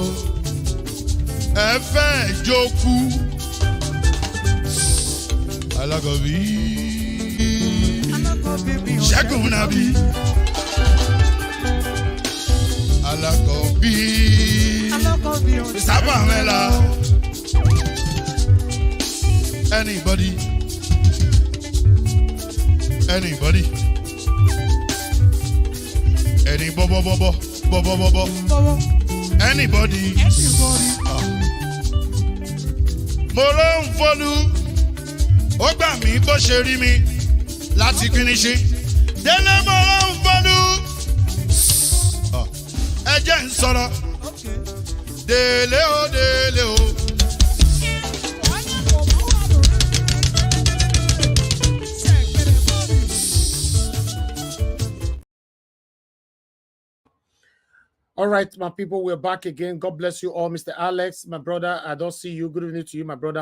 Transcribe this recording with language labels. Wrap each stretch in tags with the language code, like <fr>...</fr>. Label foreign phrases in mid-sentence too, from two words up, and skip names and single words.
<yo>Ẹ fẹ́ jókòó. Alákọ̀bí. Ṣẹ́gun nàbí. Alákọ̀bí. Sábà mẹ́la.</yo> <en>Anybody. Any anybody.</en> <yo>Mo ló ń folú, ó gbà mí bó ṣe rí mi láti kíníṣí. Délé mo ló ń folú, ẹ jẹ́ ń sọ̀rọ̀. Délé o.</yo> <en>All right, my people, we're back again. God bless you all. Mr. Alex, my brother, I don't see you. Good evening to you, my brother.</en>